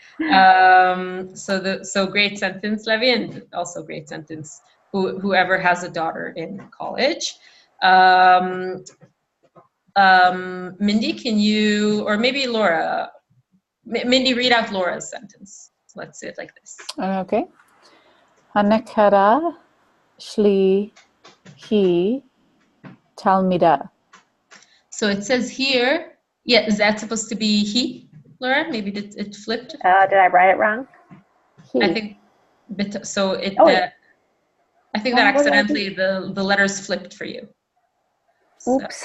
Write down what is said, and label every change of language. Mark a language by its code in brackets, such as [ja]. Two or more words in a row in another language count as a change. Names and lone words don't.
[en] So great sentence, Levi, and also great sentence. Whoever has a daughter in college. Mindy, can you, or maybe Laura? Mindy, read out Laura's sentence. Let's do it like this. Okay. [he] הנכדה שלי היא תלמידה. [en] So it says here. Yeah, is that supposed to be he? Laura, maybe it flipped. Did I write it wrong? I think, so it. I think Well, that accidentally the letters flipped for you. So, oops.